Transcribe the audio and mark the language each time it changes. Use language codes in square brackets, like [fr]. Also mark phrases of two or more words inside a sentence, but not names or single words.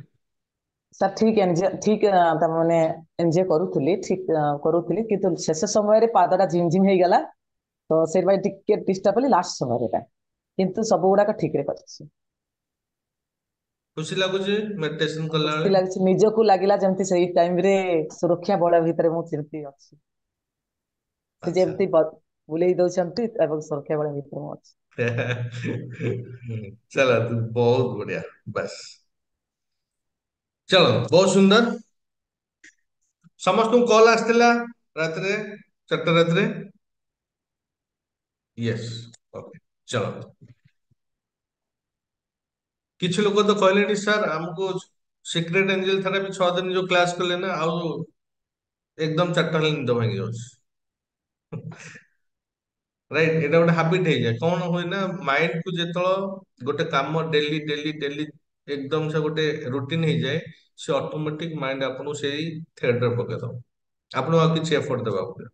[or] ସାର୍ ଠିକ ତାମାନେ ଏନ୍ଜୟ କରୁଥିଲି, ଠିକ କରୁଥିଲି, କିନ୍ତୁ ଶେଷ ସମୟରେ ପାଦଟା ଝିମ୍ ଝିମ୍ ହେଇଗଲା, ତ ସେଥିପାଇଁ ଟିକେ ଡିଷ୍ଟର୍ବ ହେଲି ଲାଷ୍ଟ ସମୟରେ ଟା, କିନ୍ତୁ ସବୁ ଗୁଡାକ ଠିକରେ କରିଛି। ଖୁସି ଲାଗୁଛି ମେଡିଟେସନ କଲା ଖୁସି ବେଳେ। ଲାଗୁଛି, ନିଜକୁ ଲାଗିଲା ଯେମିତି ସେଇ ଟାଇମରେ ସୁରକ୍ଷା ବଳୟ ଭିତରେ ମୁଁ ଯେମିତି ଅଛି, ସେ ଆଚ୍ଛା। ଯେମିତି ବୁଲେଇ ଦଉଛନ୍ତି ଏବଂ ସୁରକ୍ଷା ବଳୟ ଭିତରେ ମୁଁ ଅଛି। [hi] चलो बहुत बढ़िया, बस चलो बहुत सुंदर। [or] ସମସ୍ତଙ୍କୁ କଲ୍ ଆସିଥିଲା ରାତିରେ 4ଟା ରାତିରେ? [en] yes, ok चलो। [or] କିଛି ଲୋକ ତ କହିଲେଣି ସାର୍ ଆମକୁ [en] secret angel therapy [or] 6 ଦିନ ଯୋଉ କ୍ଲାସ କଲେ ନା, ଆଉ ଏକଦମ 4ଟା ହେଲେ ନିଦ ଭାଙ୍ଗି ଯାଉଛି। ରାଇଟ୍, ଏଇଟା ଗୋଟେ ହାବିଟ ହେଇଯାଏ। କଣ ହୁଏ ନା, ମାଇଣ୍ଡ କୁ ଯେତେବେଳେ ଗୋଟେ କାମ [en] daily daily daily [or] ଏକଦମ ସେ ଗୋଟେ ରୁଟିନ ହେଇଯାଏ, ସେ [en] automatic mind [or] ଆପଣଙ୍କୁ ସେଇ ଥ୍ରେଡରେ ପକେଇଦବ, ଆପଣଙ୍କୁ ଆଉ କିଛି ଏଫର୍ଟ ଦେବାକୁ ପଡିବ।